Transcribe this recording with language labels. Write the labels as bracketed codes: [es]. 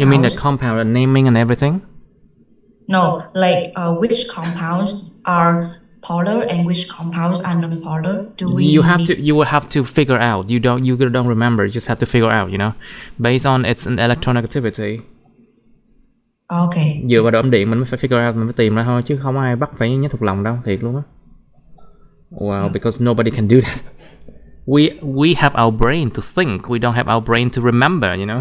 [en] You mean the compound, the naming and everything? No, like which compounds are polar and which compounds are non-polar? You will have to figure out. You don't remember. You just have to figure out. Based on its electronegativity. Okay. [vi] Dựa vào độ âm điện mình mới phải [en] figure out, [vi] mình phải tìm ra thôi, chứ không ai bắt phải nhớ thuộc lòng đâu, thiệt luôn á. [en] Wow, because nobody can do that. We have our brain to think. We don't have our brain to remember.